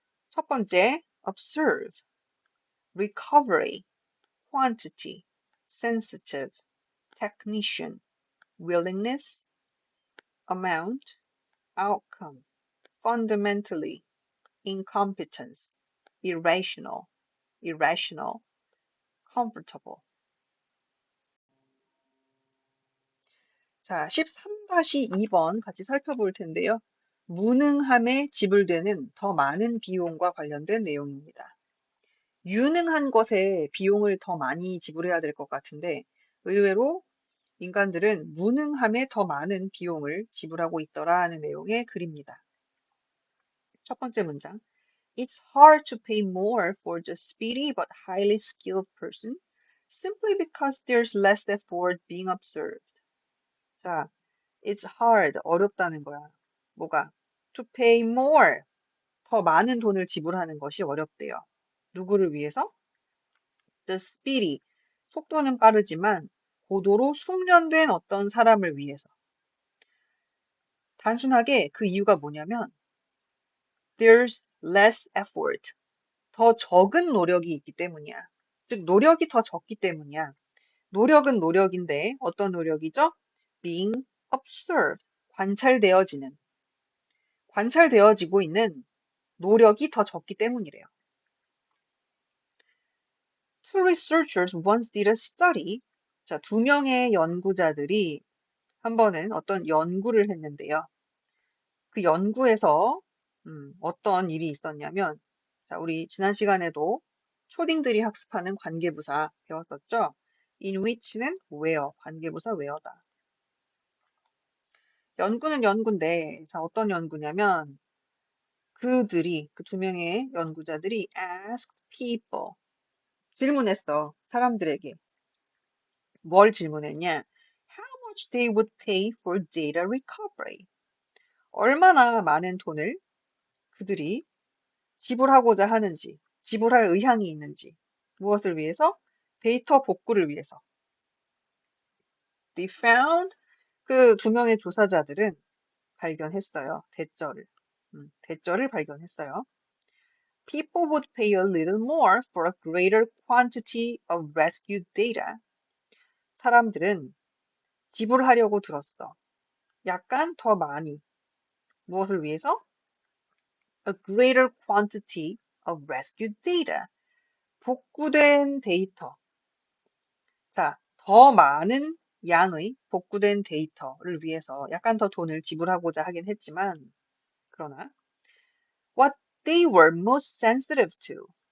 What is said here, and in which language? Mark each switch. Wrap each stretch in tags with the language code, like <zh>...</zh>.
<en>첫 번째, observe, recovery, quantity, sensitive, technician, willingness, amount, outcome, fundamentally, incompetence, irrational, irrational, comfortable.</en> <ko>자, 13-2번 같이 살펴볼 텐데요. 무능함에 지불되는 더 많은 비용과 관련된 내용입니다. 유능한 것에 비용을 더 많이 지불해야 될 것 같은데 의외로 인간들은 무능함에 더 많은 비용을 지불하고 있더라는 내용의 글입니다. 첫 번째 문장.</ko> <en>It's hard to pay more for the speedy but highly skilled person simply because there's less effort being observed.</en> <ko>자,</ko> <en>it's hard,</en> <ko>어렵다는 거야. 뭐가?</ko> <en>To pay more,</en> <ko>더 많은 돈을 지불하는 것이 어렵대요. 누구를 위해서?</ko> <en>The speedy,</en> <ko>속도는 빠르지만 고도로 숙련된 어떤 사람을 위해서. 단순하게 그 이유가 뭐냐면</ko> <en>there's less effort,</en> <ko>더 적은 노력이 있기 때문이야. 즉 노력이 더 적기 때문이야. 노력은 노력인데 어떤 노력이죠?</ko> <en>being observed,</en> <ko>관찰되어지는, 관찰되어지고 있는 노력이 더 적기 때문이래요.</ko> <en>Two researchers once did a study.</en> <ko>자, 두 명의 연구자들이 한 번은 어떤 연구를 했는데요. 그 연구에서 어떤 일이 있었냐면, 자, 우리 지난 시간에도 초딩들이 학습하는 관계부사 배웠었죠? in which는 where, 관계부사 where다. 연구는 연구인데, 자, 어떤 연구냐면, 그들이, 그 두 명의 연구자들이</ko> <en>asked people,</en> <ko>질문했어, 사람들에게. 뭘 질문했냐?</ko> <en>How much they would pay for data recovery.</en> <ko>얼마나 많은 돈을 그들이 지불하고자 하는지, 지불할 의향이 있는지, 무엇을 위해서? 데이터 복구를 위해서.</ko> <en>They found,</en> <ko>그 두 명의 조사자들은 발견했어요. 대절을 발견했어요.</ko> <en>People would pay a little more for a greater quantity of rescued data.</en> <ko>사람들은 지불하려고 들었어. 약간 더 많이. 무엇을 위해서?</ko> <en>A greater quantity of rescued data.</en> <ko>복구된 데이터. 자, 더 많은 양의 복구된 데이터를 위해서 약간 더 돈을 지불하고자 하긴 했지만, 그러나,</ko> <en>what they were most sensitive to.</en>